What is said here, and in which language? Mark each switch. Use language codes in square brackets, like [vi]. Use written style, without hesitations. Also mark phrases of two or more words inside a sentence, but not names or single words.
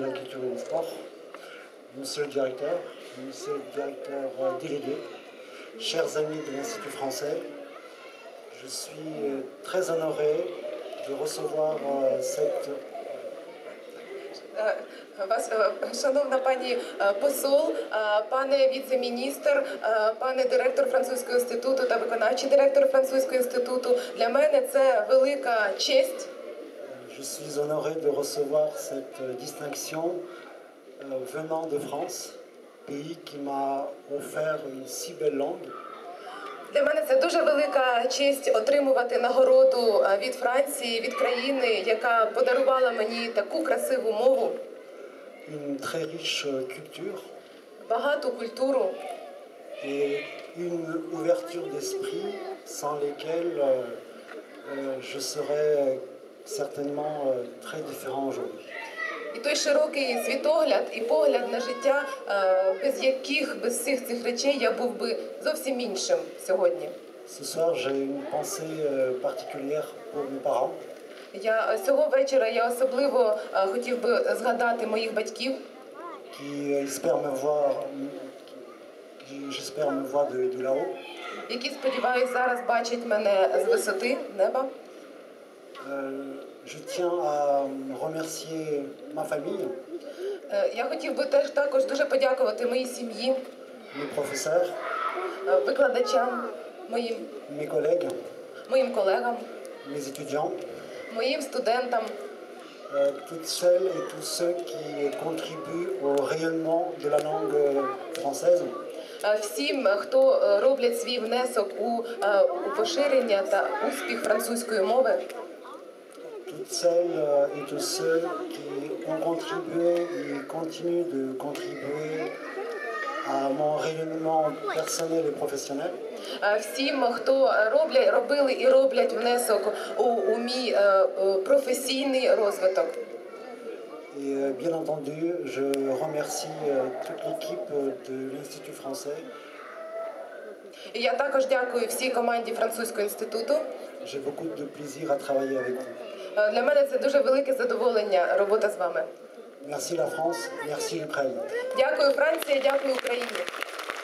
[fr] la Culture et du Sport, Monsieur le directeur délégué, chers amis de l'Institut français, je suis très honoré de recevoir [uk] Шановна пані посол, пане віце-міністр, пане директор Французького інституту та виконавчий директор Французького інституту, для мене це велика честь. [fr] Je suis honoré de recevoir cette distinction venant de France, pays qui m'a offert une si belle langue. [uk] Для мене це дуже велика честь отримувати нагороду від Франції, від країни, яка подарувала мені таку красиву мову, [fr] Une très riche culture [uk] багату культуру [fr] et une ouverture d'esprit sans lesquelles je serais certainement très différent aujourd'hui. [uk] і той широкий світогляд і погляд на життя, без всіх цих речей я був би зовсім іншим сьогодні. [fr] Ce soir, j'ai une pensée particulière pour mes parents [uk] Цього вечора я особливо хотів би згадати моїх батьків, [fr] qui j'espère me voient de là-haut. [uk] які, сподіваюсь, зараз бачать мене з висоти неба. [fr] Je tiens à remercier ma famille, [uk] Я хотів би теж також дуже подякувати моїй сім'ї, [fr] mes professeurs, [uk] викладачам, [fr] mes collègues, [uk] моїм колегам, [fr] mes étudiants, [uk] моїм студентам, [fr] toutes celles et tous ceux qui contribuent au rayonnement de la langue française. [uk] всім, хто роблять свій внесок у поширення та успіх французької мови. [fr] Toutes celles et tous ceux qui ont contribué et continuent de contribuer à mon rayonnement personnel et professionnel. [uk] Всім, хто робили і роблять внесок у мій професійний розвиток. [fr] Et bien entendu, je remercie toute l'équipe de l'Institut français. [uk] І я також дякую всій команді Французького інституту. [fr] J'ai beaucoup de plaisir à travailler avec vous. [uk] Для мене це дуже велике задоволення робота з вами. [fr] Merci la France, merci l'Ukraine. [uk] Дякую, Франція, дякую Україні.